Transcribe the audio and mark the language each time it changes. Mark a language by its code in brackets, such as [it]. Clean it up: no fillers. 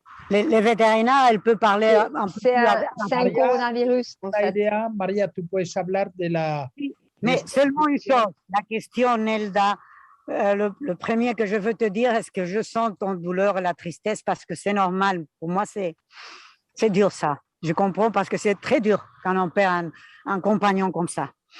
[fr] Les vétérinaires, elle peut parler un peu. C'est un coronavirus. En fait. [es] María, tú puedes hablar de la. [fr] Mais seulement une chose, la question, Nelda. Le premier que je veux te dire, est-ce que je sens ton douleur et la tristesse parce que c'est normal. Pour moi, c'est dur ça. Je comprends parce que c'est très dur quand on perd un compagnon comme ça.